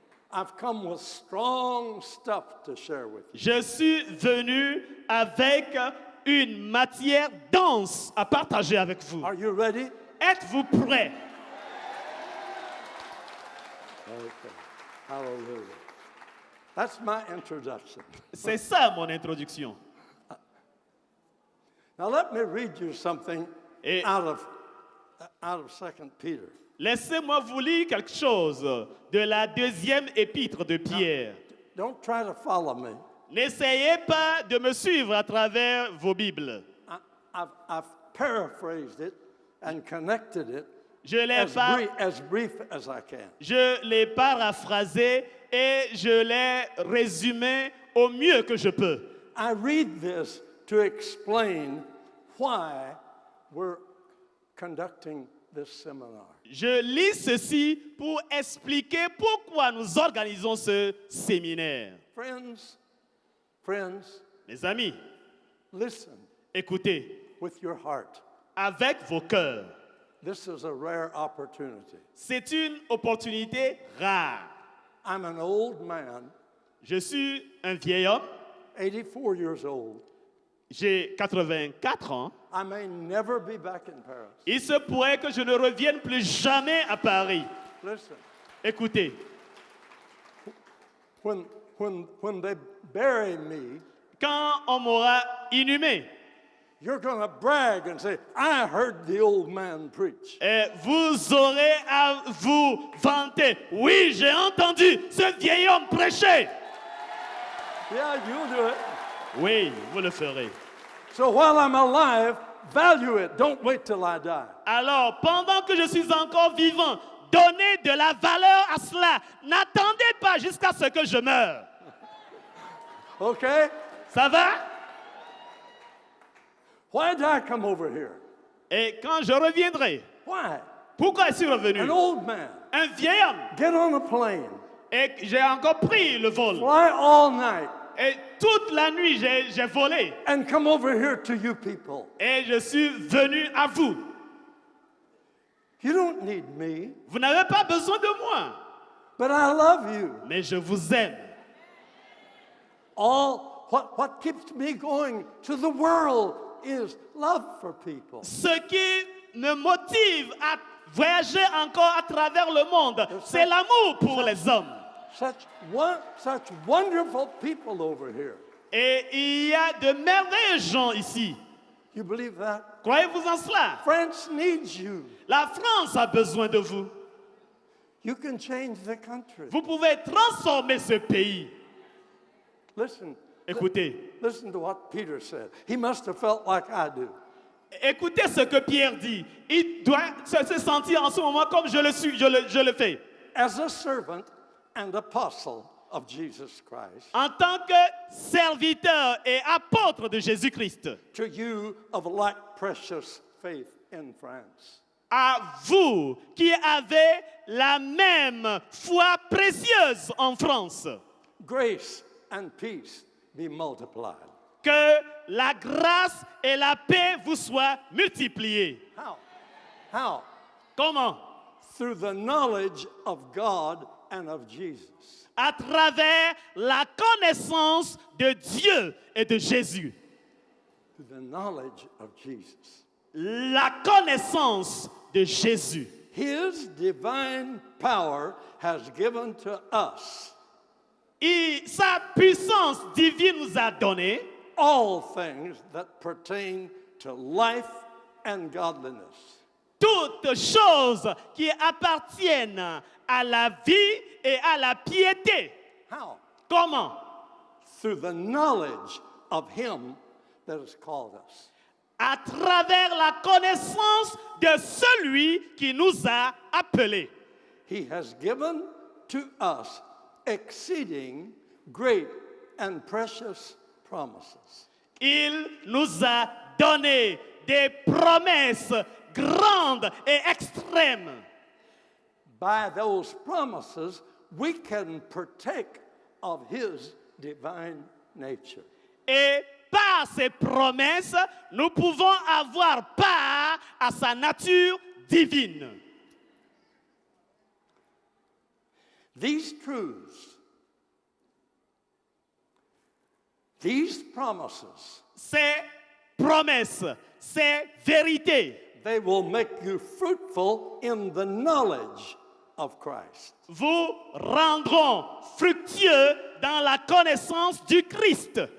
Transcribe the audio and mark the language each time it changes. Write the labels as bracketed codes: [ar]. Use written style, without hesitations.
[en] I've come with strong stuff to share with you. [fr] Je suis venu avec une matière dense à partager avec vous. [en] Are you ready? [fr] Êtes-vous prêts? [en] Okay. Hallelujah. That's my introduction. [fr] C'est ça mon introduction. [en] Now let me read you something [fr] Et [en] out of 2 Peter. [fr] laissez-moi vous lire quelque chose de la deuxième épître de Pierre. [en] Don't try to follow me. [fr] N'essayez pas de me suivre à travers vos Bibles. [en] I've paraphrased it and connected it [fr] Je l'ai [en] as brief as I can. [fr] Je l'ai paraphrasé et je l'ai résumé au mieux que je peux. [en] I read this to explain why we're conducting this seminar. [fr] Je lis ceci pour expliquer pourquoi nous organisons ce séminaire. [en] Friends, [fr] Mes amis, [en] listen [fr] écoutez [en] with your heart. [fr] avec vos cœurs. [en] This is a rare opportunity. [fr] C'est une opportunité rare. [en] I'm an old man, [fr] Je suis un vieil homme, [en] 84 years old. [fr] j'ai 84 ans. [en] I may never be back in Paris. [fr] Il se pourrait que je ne revienne plus jamais à Paris. [en] Listen, [fr] Écoutez, [en] when they bury me, [fr] quand on m'aura inhumé, [en] you're going to brag and say, I heard the old man preach. [fr] et vous aurez à vous vanter. Oui, j'ai entendu ce vieil homme prêcher. [en] Yeah, you'll do it. [fr] Oui, vous le ferez. [en] So while I'm alive, value it. Don't wait till I die. [fr] Alors, pendant que je suis encore vivant, donnez de la valeur à cela. N'attendez pas jusqu'à ce que je meure. [en] Okay? [fr] Ça va? [en] Why did I come over here? [fr] Et quand je reviendrai, [en] Why? [fr] pourquoi suis-je revenu? [en] An old man. [fr] Un vieil homme. [en] Get on a plane. [fr] Et j'ai encore pris le vol. [en] Fly all night. [fr] Et toute la nuit, j'ai volé. [en] And come over here to you people. [fr] Et je suis venu à vous. [en] You don't need me, [fr] Vous n'avez pas besoin de moi, [en] but I love you. [fr] mais je vous aime. [en] What keeps me going to the world is love for people. [fr] Ce qui me motive à voyager encore à travers le monde, c'est l'amour pour les hommes. [en] Such wonderful people over here. [fr] Et il y a de merveilleux gens ici. [en] You believe that? [fr] Croyez-vous en cela? [en] France needs you. [fr] La France a besoin de vous. [en] You can change the country. [fr] Vous pouvez transformer ce pays. [en] Listen. [fr] Écoutez. [en] Listen to what Peter said. He must have felt like I do. [fr] Écoutez ce que Pierre dit. Il doit se sentir en ce moment comme je le fais. [en] As a servant and apostle of Jesus Christ, [fr] En tant que serviteur et apôtre de Jésus-Christ, [en] to you of like precious faith in France. [fr] à vous qui avez la même foi précieuse en France, [en] Grace and peace be multiplied. [fr] que la grâce et la paix vous soient multipliées. [en] How? [fr] Comment? [en] Through the knowledge of God and of Jesus. [fr] À travers la connaissance de Dieu et de Jésus. [en] Through the knowledge of Jesus. [fr] La connaissance de Jésus. [en] His divine power has given to us [fr] Et sa puissance divine nous a donné [en] all things that pertain to life and godliness. [fr] toutes choses qui appartiennent à la vie et à la piété. [en] How? [fr] Comment? [en] Through the knowledge of Him that has called us. [fr] À travers la connaissance de celui qui nous a appelés. [en] He has given to us exceeding great and precious promises. [fr] Il nous a donné des promesses grandes et extrêmes. [en] By those promises, we can partake of his divine nature. [fr] Et par ces promesses, nous pouvons avoir part à sa nature divine. [en] These truths, these promises, [fr] Ces promesses, ces vérités [en] they will make you fruitful in the knowledge of Christ. [fr] vous rendront fructueux dans la connaissance du Christ.